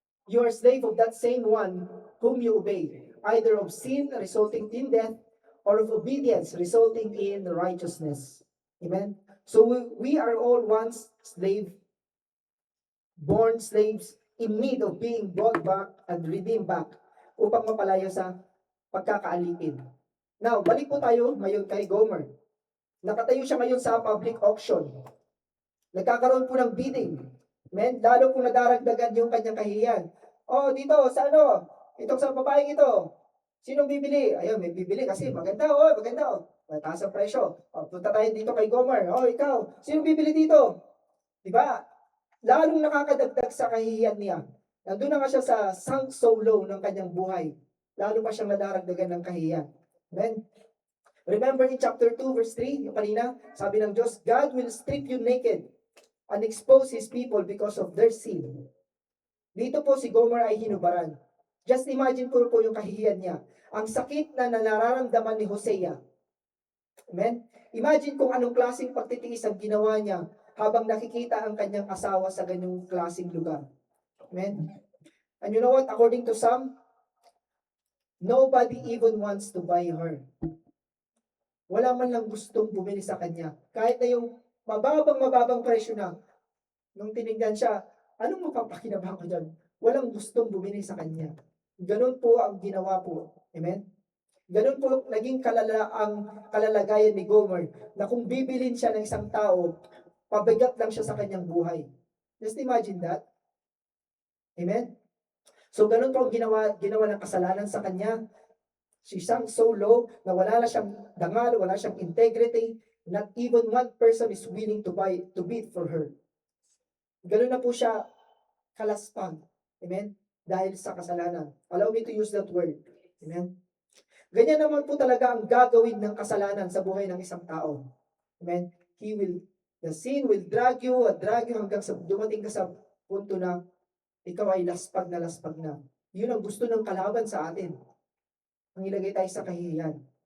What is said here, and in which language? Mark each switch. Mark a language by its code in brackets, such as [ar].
[en] You are slave of that same one whom you obey, either of sin resulting in death or of obedience resulting in righteousness. Amen? So we are all once born slaves in need of being brought back and redeemed back [tl] upang mapalaya sa pagkakaalipin. Now, balik po tayo ngayon kay Gomer. Nakatayo siya ngayon sa [en] public auction. [tl] Nagkakaroon po ng bidding. Amen? Lalo kung nadaragdagan yung kanyang kahihiyan. Oh, dito, sa ano? Itong sa babaeng ito. Sinong bibili? Ayun, may bibili kasi maganda, oh, maganda, oh. Mataas ang presyo. Oh, punta tayo dito kay Gomer. Oh, ikaw, sinong bibili dito? Diba? Lalong nakakadagdag sa kahihiyan niya. Nandun na nga siya sa [en] sunk so low [tl] ng kanyang buhay. Lalo pa siyang nadaragdagan ng kahihiyan. Amen? [en] Remember in chapter 2 verse 3, [tl] yung kanina, sabi ng Diyos, [en] God will strip you naked and expose His people because of their sin. [tl] Dito po si Gomer ay hinubaran. [en] Just imagine [tl] po yung kahihiyan niya. Ang sakit na nararamdaman ni Hosea. Amen? Imagine kung anong klaseng pagtitiis ang ginawa niya habang nakikita ang kanyang asawa sa ganyong klaseng lugar. [en] Amen? And you know what? According to some, nobody even wants to buy her. [tl] Wala man lang gustong bumili sa kanya. Kahit na yung mababang presyo na, nung tinignan siya, anong mapapakinabang ko dyan? Walang gustong bumili sa kanya. Ganun po ang ginawa po. Amen? Ganun po naging ang kalalagayan ni Gomer na kung bibilin siya ng isang tao, pabigat lang siya sa kanyang buhay. [en] Just imagine that. [tl] Amen? So ganun po ang ginawa ng kasalanan sa kanya. [en] She sank so low [tl] na wala na siyang dangal, wala siyang integrity. [en] Not even one person is willing to bid for her. [tl] Ganun na po siya kalaspag. Amen? Dahil sa kasalanan. [en] Allow me to use that word. Amen? [tl] Ganyan naman po talaga ang gagawin ng kasalanan sa buhay ng isang tao. Amen? [en] The sin will drag you [tl] hanggang sa dumating ka sa punto na ikaw ay laspag na. Yun ang gusto ng kalaban sa atin. Ang ilagay tayo sa kahihiyan.